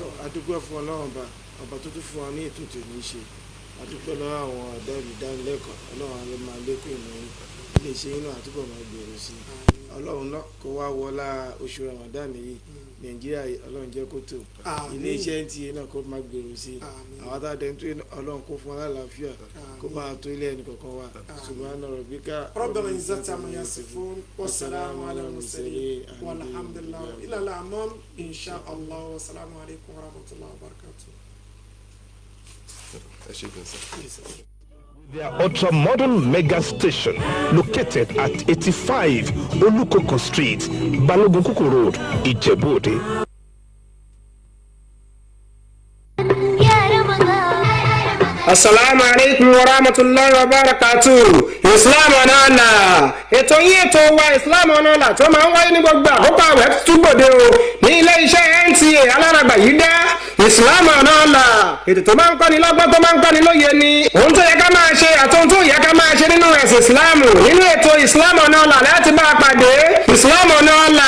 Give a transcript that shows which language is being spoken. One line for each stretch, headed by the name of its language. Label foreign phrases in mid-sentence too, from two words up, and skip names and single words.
Yoruba: adúgbò fún Ọlọ́run ọba tó tún fún wa ní ètò tòní ṣe adúpẹ́ lọ́wọ́ àwọn ìdánilẹ́kọ̀ọ́ ọlọ́run ló máa lékún ìmọ̀ yín iléeṣẹ́ yín náà àtúbọ̀ máa gbèrò sí i ọlọ́run náà kó wá wọlá oṣù Ramadan yìí Nàìjíríà ọlọ́run jẹ́ kó tó iléeṣẹ́ NTA náà kó máa gbèrò sí i àwọn àtàdé tó ọlọ́run kó fún aláàfíà kó máa tó ilé ẹnì kọ̀ọ̀kan wa
Arabic: سبحان ربك رب العزة عما يصفون وسلام على المرسلين والحمد لله إلى الأمام إن شاء الله والسلام عليكم ورحمة الله وبركاته.
English: Their ultra-modern mega station located at 85 Olukoko Street, Balogun Kuku Road, Ijebu Ode.
Arabic: السلام عليكم ورحمة الله وبركاته.
Yoruba: Islam ọ̀nà ọ̀la. Ètò yín ètò wa Islam ọ̀nà ọ̀la tó máa ń wáyé ní gbogbo àkókò àwẹ̀ túbọ̀dé o ní ilé iṣẹ́ NTA aláràgbà yìí dá Islam ọ̀nà ọ̀la. Ètò tó máa ń kọ́ni lọ́gbọ́n tó máa ń kọ́ni lóye ni ohun tó yẹ ká máa ṣe àti ohun tó yẹ ká máa ṣe nínú ẹ̀sìn Islam nínú ètò Islam ọ̀nà ọ̀la láti bá a pàdé Islam ọ̀nà ọ̀la.